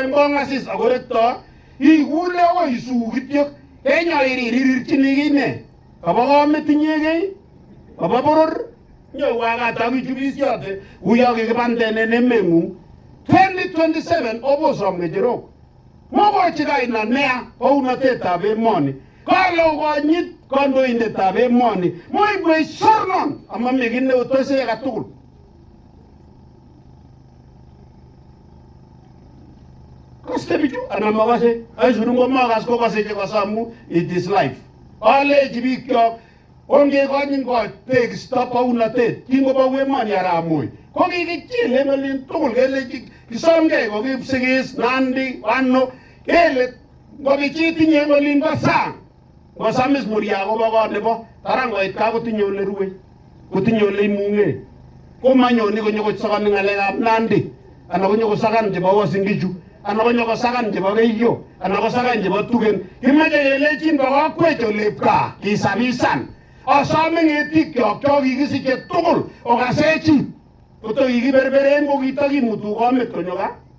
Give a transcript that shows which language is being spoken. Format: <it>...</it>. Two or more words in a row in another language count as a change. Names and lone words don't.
<kln>en kong'asis akorekto ikule akoi isuu kityok kenyoririrchini kiy ne kabo komet inyegei kabo boror nyowakat ak ichubisiote uyo kikibanden en emeng'ung 2027 obosom ng'echerok mokochi kaina nea kounotetab emoni kale okonyit kandoindetab emoni moibwech sornon amami kiy neotose akatugul. Koste bichu anan makase aisurun komakas kokase chekasamu</kln> <en>it is life.</en> <kln>Alechi bikyok ongekonyin kot tekisto kounotet kingobo emoni arap Moi ko kikichil en olin tugul kelechi kisomgei ko Kipsigis Nandi ano kele ngobichitinye en olin bo sang ngosamis Muria kobo kot nebo tarangoit kaa kotinye ole rue kotinye ole imung'e komanyoni konyokosakan ng'alekab Nandi anan konyokosakan chebo Uasin Gishu anan konyokosakan chebo Keiyo anan kosakan chebo Tugen kimache kelechin kokwech olep gaa kisabisan asome ng'etikyok cho kikisiche tugul okasechi koto kikiberberen ko kitakimutu komet konyo gaa.</kln>